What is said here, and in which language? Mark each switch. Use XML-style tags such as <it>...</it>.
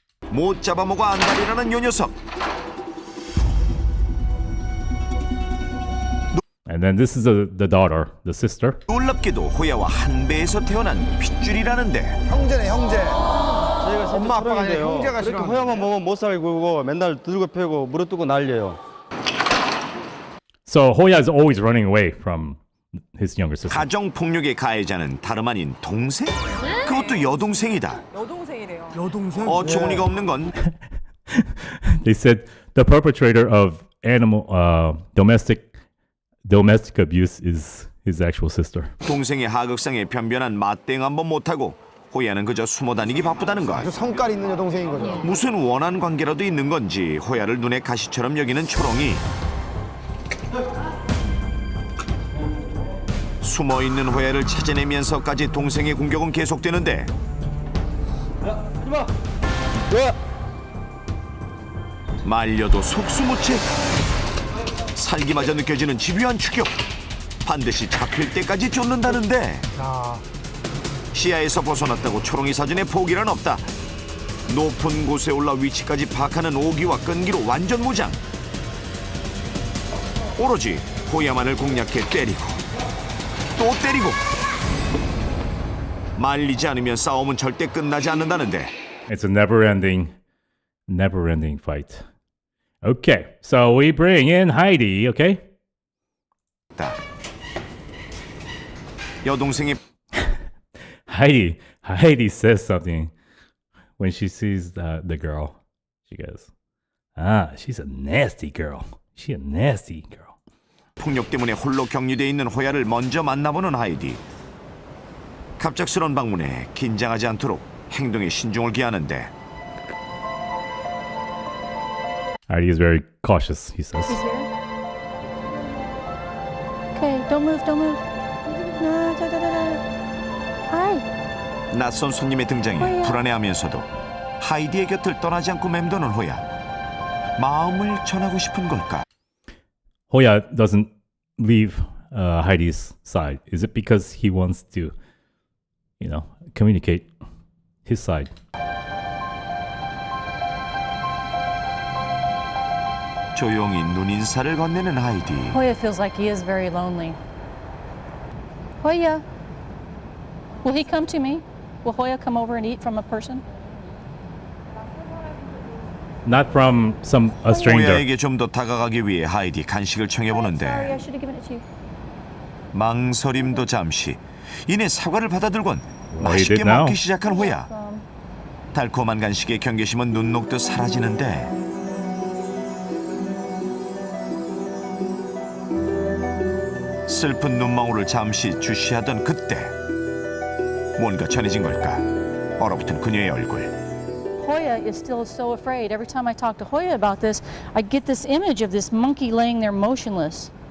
<ko>못 잡아먹어 안달이라는 요 녀석.</ko> <en>And then this is the daughter, the sister.</en> <ko>놀랍게도 호야와 한 배에서 태어난 핏줄이라는데. 형제네 형제. 저희가 엄마 아빠가 아니라 형제가 그렇게 호야만 보면 못 살고 맨날 들고 패고 무릎 뜨고 난리예요.</ko> <en>So Hoya is always running away from his younger sister.</en> <ko>가정 폭력의 가해자는 다름 아닌 동생? 그것도 여동생이다. 여동생이래요. 여동생? 어처구니가 없는 건</ko> <en>They said the perpetrator of domestic abuse is his actual sister.</en> <ko>동생의 하극상에 변변한 맞대응 한번 못하고 호야는 그저 숨어 다니기 바쁘다는 것. 아주 성깔 있는 여동생인 거죠. 무슨 원한 관계라도 있는 건지 호야를 눈에 가시처럼 여기는 초롱이 숨어있는 호야를 찾아내면서까지 동생의 공격은 계속되는데 하지마! 왜? 말려도 속수무책 살기마저 느껴지는 집요한 추격 반드시 잡힐 때까지 쫓는다는데 시야에서 벗어났다고 초롱이 사진에 포기란 없다. 높은 곳에 올라 위치까지 파악하는 오기와 끈기로 완전 무장. 오로지 호야만을 공략해 때리고 또 때리고 말리지 않으면 싸움은 절대 끝나지 않는다는데.</ko> <en>It's a never-ending fight. Okay, so we bring in Heidi, okay?</en> <ko>여동생이</ko> <en>Heidi says something when she sees the girl. She goes, she's a nasty girl. She a nasty girl.</en> <ko>폭력 때문에 홀로 격리돼 있는 호야를 먼저 만나보는 하이디. 갑작스러운 방문에 긴장하지 않도록 행동에 신중을 기하는데</ko> <en>Heidi is very cautious, he says. He's here. Okay, don't move, don't move. No, da, da, da, da. Hi.</en> <ko>낯선 손님의 등장에 불안해하면서도 하이디의 곁을 떠나지 않고 맴도는 호야. 마음을 전하고 싶은 걸까?</ko> <en>Hoya doesn't leave Heidi's side. Is it because he wants to, communicate his side? 조용히 눈인사를 건네는 하이디. Hoya feels like he is very lonely. Hoya, will he come to me? Will Hoya come over and eat from a person? Not from a stranger.</en> <ko>호야에게 좀 더 다가가기 위해 하이디 간식을</ko> <en>Sorry,</en> <ko>청해보는데</ko> <en>I should have given it to you.</en> <ko>망설임도 잠시. 이내 사과를 받아들곤</ko> <en>Well, he</en> <ko>맛있게</ko> <en>did now.</en> <ko>먹기 시작한 호야. 달콤한 간식의 경계심은 눈 녹듯 사라지는데 슬픈 눈망울을 잠시 주시하던 그때 뭔가 전해진 걸까? 얼어붙은 그녀의 얼굴.</ko> <en>Hoya is still so afraid. Every time I talk to Hoya about this, I get this image of this monkey laying there motionless.</en>